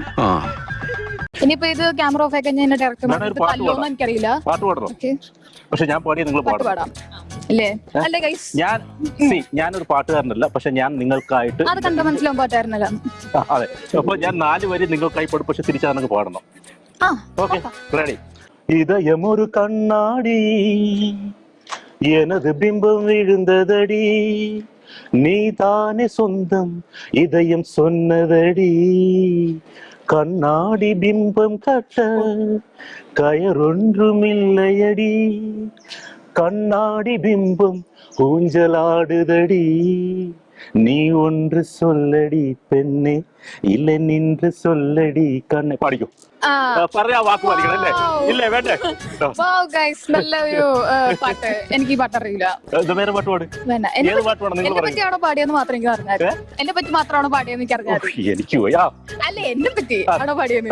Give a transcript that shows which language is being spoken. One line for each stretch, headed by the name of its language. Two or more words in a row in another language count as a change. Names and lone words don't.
Malayalam: ഇനിയിപ്പോ ഇത് ക്യാമറ ഓഫ് ആക്കി ഞാൻ ഡയറക്ടർ എനിക്കറിയില്ല. പാട്ട് പാടണം, പക്ഷെ ഞാൻ പാടിയ നിങ്ങൾ പാടാം അല്ലേ? അല്ലേ ഗൈസ്, ഞാനൊരു പാട്ടുകാരനല്ല, പക്ഷെ ഞാൻ നിങ്ങൾക്കായിട്ട് അത് കണ്ട മനസ്സിലാവും പാട്ടുകാരനല്ല. അതെ, അപ്പൊ ഞാൻ 4 വരി നിങ്ങൾക്കായി പാടും, പക്ഷെ തിരിച്ചു പാടണം. ഓക്കെ, റെഡി?
Tamil: இதயமொரு கண்ணாடி எனது பிம்பம் விழுந்ததடி நீ தானே சொந்தம் இதயம் சொன்னதடி கண்ணாடி பிம்பம் கட்ட கயறொன்றுமில்லையடி கண்ணாடி பிம்பம் ஊஞ்சலாடுதடி நீ ஒன்று சொல்லடி பெண்ணே இல்லை நின்று சொல்லடி കണ്ണെ.
Malayalam: പാടിക്കോ. പറയാ വാക്ക് പാടിക്കണം അല്ലേ? ഇല്ലേ വേണ്ടേ? നല്ല ഒരു പാട്ട്. എനിക്ക് ഈ പാട്ട് അറിയില്ല. വേറെ പാട്ട് പാട്. ഏത് പാട്ട് പാടാം? നിങ്ങൾ പറയൂ. പറ്റിയാണോ പാടിയെന്ന് മാത്രം എനിക്ക് അറിഞ്ഞാൽ. എന്നെ പറ്റി മാത്രമാണോ പാടിയെന്ന് എനിക്ക് അറിഞ്ഞാൽ. എനിക്ക് പോയാ അല്ലേ എന്നെ പറ്റി ആണോ പാടിയെന്ന്?